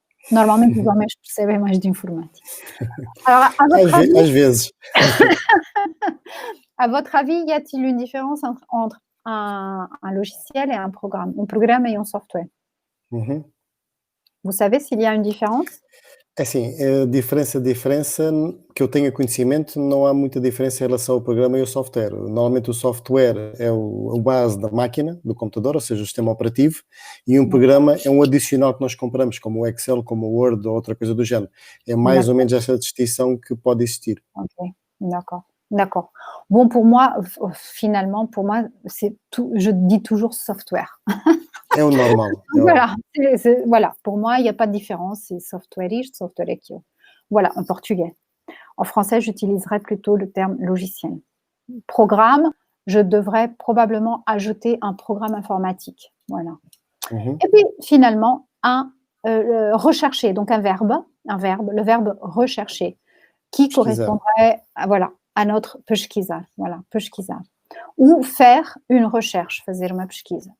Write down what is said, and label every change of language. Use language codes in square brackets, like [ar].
[pt] Normalement, os homens percebem mais d'informatique. Alors, às vezes. [fr] À votre avis, y a-t-il une différence entre un logiciel et un programme et un software? Vous savez s'il y a une différence? [pt] É assim, a diferença que eu tenha conhecimento, não há muita diferença em relação ao programa e ao software. Normalmente o software é o base da máquina, do computador, ou seja, o sistema operativo, e um programa é um adicional que nós compramos, como o Excel, como o Word ou outra coisa do género. É mais ou menos essa distinção que pode existir. [fr] Ok, d'accord. Bon, pour moi, finalement, c'est tout, je dis toujours software. [pt] É o normal. [fr] Voilà, voilà, pour moi, il n'y a pas de différence, c'est [pt] software isto, software aquilo. [fr] Voilà, en portugais. En français, j'utiliserais plutôt le terme logiciel. Programme, je devrais probablement ajouter un programme informatique. Voilà. Et puis, finalement, rechercher, donc un verbe, le verbe rechercher, qui correspondrait à notre pesquisar. Voilà, pesquisar. Ou faire une recherche, [pt] fazer uma pesquisa.